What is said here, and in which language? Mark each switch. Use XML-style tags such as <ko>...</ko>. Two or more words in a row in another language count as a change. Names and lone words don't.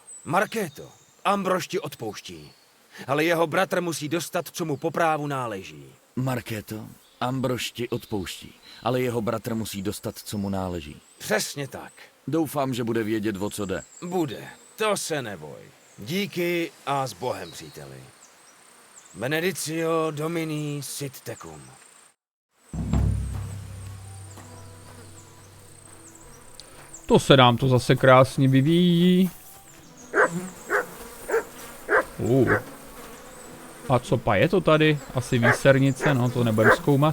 <cs>Markéto, Ambrož ti odpouští, ale jeho bratr musí dostat, co mu po právu náleží. Markéto, Ambrož ti odpouští, ale jeho bratr musí dostat, co mu náleží. Přesně tak. Doufám, že bude vědět, o co jde. Bude, to se neboj. Díky a s Bohem, příteli.</cs> <la>Benedicio Domini sit tecum.</la> <cs>To se nám to zase krásně vyvíjí. A co pa je to tady? Asi výsernice, no to nebudem zkoumat.</cs>